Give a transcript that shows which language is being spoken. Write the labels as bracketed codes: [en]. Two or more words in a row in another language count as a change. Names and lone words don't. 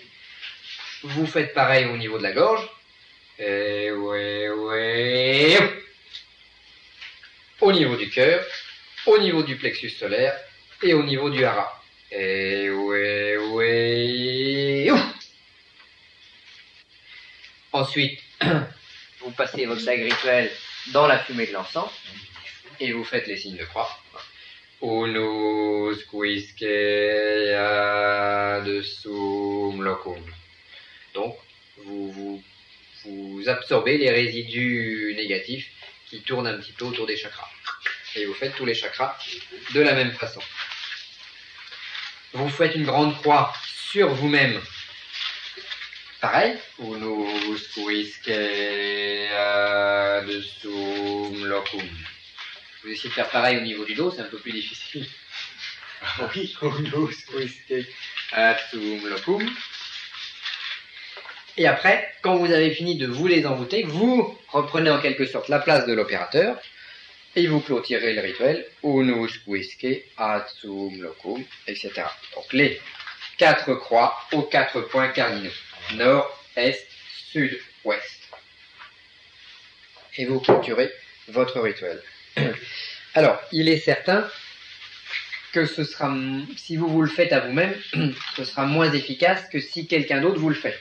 [fr] Vous faites pareil au niveau de la gorge. Au niveau du cœur, au niveau du plexus solaire et au niveau du hara. Ensuite, vous passez votre sac rituel dans la fumée de l'encens et vous faites les signes de croix. [la] Unus quisque ad sum locum. [fr] Donc, vous absorbez les résidus négatifs qui tournent un petit peu autour des chakras. Et vous faites tous les chakras de la même façon. Vous faites une grande croix sur vous-même. Pareil. [la] Unus quisque ad sum locum. [fr] Vous essayez de faire pareil au niveau du dos, c'est un peu plus difficile. Oui, [la] unus quisque ad sum locum. [fr] Et après, quand vous avez fini de vous les envoûter, vous reprenez en quelque sorte la place de l'opérateur et vous clôturez le rituel [la] Unus quisque ad sum locum, [fr] etc. Donc les 4 croix aux 4 points cardinaux. Nord, Est, Sud, Ouest. Et vous clôturez votre rituel. Alors, il est certain que ce sera, si vous le faites à vous-même, ce sera moins efficace que si quelqu'un d'autre vous le fait.